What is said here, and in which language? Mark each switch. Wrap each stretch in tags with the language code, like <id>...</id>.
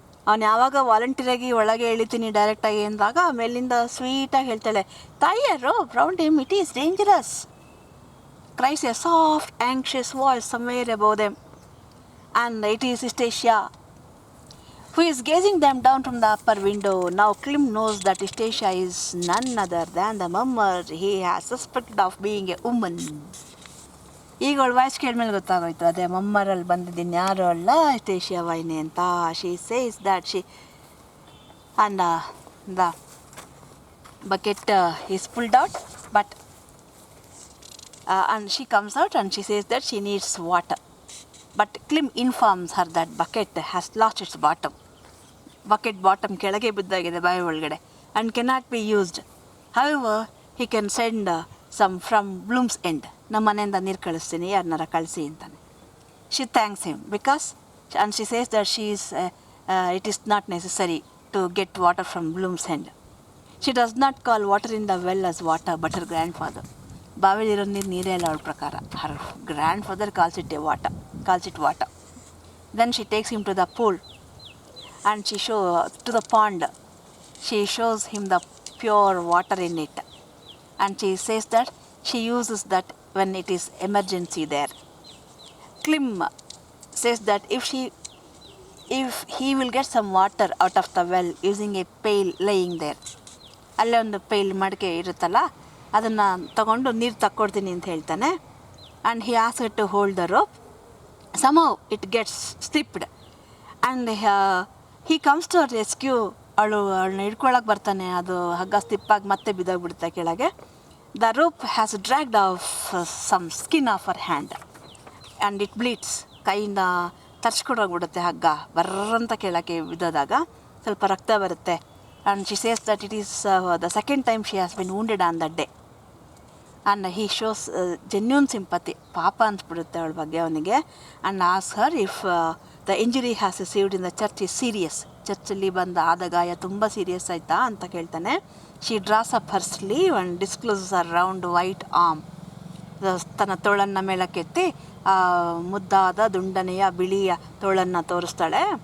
<kn>ಅವನು ಯಾವಾಗ ವಾಲಂಟಿಯರಾಗಿ ಒಳಗೆ ಇಳಿತೀನಿ ಡೈರೆಕ್ಟಾಗಿ ಅಂದಾಗ ಮೇಲಿಂದ ಸ್ವೀಟಾಗಿ ಹೇಳ್ತಾಳೆ,</kn> <en>ತಾಯಿಯ rope round him, it is dangerous. Cries a soft anxious voice somewhere above them, and it is Ch-3&4 who is gazing them down from the upper window. Now Klim knows that Ch-3&4 is none other than the mummer he has suspected of being a woman.</en> <kn>ಈಗ ಅವಳು voice ಕೇಳಿದ್ಮೇಲೆ ಗೊತ್ತಾಗೋಯ್ತು, ಅದೇ ಮಮ್ಮರಲ್ಲಿ ಬಂದಿದ್ದೀನಿ, ಯಾರು ಅಲ್ಲ Ch-3&4 ಅಂತ.</kn> <en>She says that she and the bucket is pulled out, but and she comes out and she says that she needs water. But Klim informs her that bucket has lost its bottom. Bucket bottom</en> <kn>ಕೆಳಗೆ ಬಿದ್ದಾಗಿದೆ ಬಾವಿ ಒಳಗಡೆ</kn> <en>and cannot be used. However, he can send some from Bloom's End.</en> <kn>ನಮ್ಮ ಮನೆಯಿಂದ ನೀರು ಕಳಿಸ್ತೀನಿ, ಯಾರನ್ನಾರ ಕಳಿಸಿ ಅಂತಾನೆ.</kn> <en>She thanks him because, and she says that it is not necessary to get water from Bloom's End. She does not call water in the well as water, but her grandfather.</en> <kn>ಬಾವಿಲಿರೋ ನೀರೇ ಅಲ್ಲ ಅವಳ ಪ್ರಕಾರ.</kn> <en>Her grandfather calls it water. Then she takes him to the pool and to the pond. She shows him the pure water in it, and she says that she uses that when it is emergency there. Klim says that if he will get some water out of the well using a pail laying there.</en> <kn>ಅಲ್ಲೇ ಒಂದು ಪೈಲ್ ಮಡಿಕೆ ಇರುತ್ತಲ್ಲ, ಅದನ್ನು ತಗೊಂಡು ನೀರು ತಕ್ಕೊಡ್ತೀನಿ ಅಂತ ಹೇಳ್ತಾನೆ.</kn> <en>And he asks her to hold the rope. Somehow it gets slipped and he comes to her rescue.</en> <kn>ಅವಳನ್ನ ಹಿಡ್ಕೊಳಕ್ಕೆ ಬರ್ತಾನೆ, ಅದು ಹಗ್ಗ ಸ್ಲಿಪ್ಪಾಗಿ ಮತ್ತೆ ಬಿದ್ದೋಗ್ಬಿಡುತ್ತೆ ಕೆಳಗೆ.</kn> <en>The rope has dragged off some skin of her hand and it bleeds.</en> <kn>ಕೈಯಿಂದ ತರ್ಚ್ಕೊಂಡೋಗ್ಬಿಡುತ್ತೆ ಹಗ್ಗ, ಬರ್ರಂತ ಕೆಳಕ್ಕೆ ಬಿದ್ದೋದಾಗ ಸ್ವಲ್ಪ ರಕ್ತ ಬರುತ್ತೆ.</kn> <en>and she says that it is the second time she has been wounded on that day. And he shows genuine sympathy.</en> <kn>ಪಾಪ ಅನ್ಸ್ಬಿಡುತ್ತೆ ಅವಳ ಬಗ್ಗೆ ಅವನಿಗೆ.</kn> <en>And ask her if the injury has received in the church is serious.</en> <kn>ಚರ್ಚಲ್ಲಿ ಆದ ಗಾಯ ತುಂಬ serious ಆಯಿತಾ ಅಂತ ಕೇಳ್ತಾನೆ.</kn> <en>She draws up her sleeve and discloses her round white arm.</en> <kn>ತನ್ನ ತೋಳನ್ನು ಮೇಲಕ್ಕೆತ್ತಿ ಮುದ್ದಾದ ದುಂಡನೆಯ ಬಿಳಿಯ ತೋಳನ್ನು ತೋರಿಸ್ತಾಳೆ.</kn>